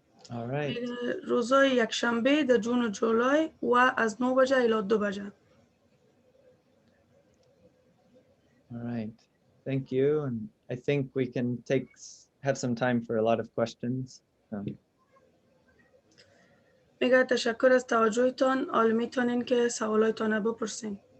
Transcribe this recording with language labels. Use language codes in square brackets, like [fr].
[en] All right. [fa] روزای یکشنبه در جون جولای و از 9 بجه الی 2 بجه. [en] All right. Thank you. And I think we can have some time for a lot of questions. [fa] میگه تشکر از توجهتان. حالا میتونین که سوالاتون رو بپرسین.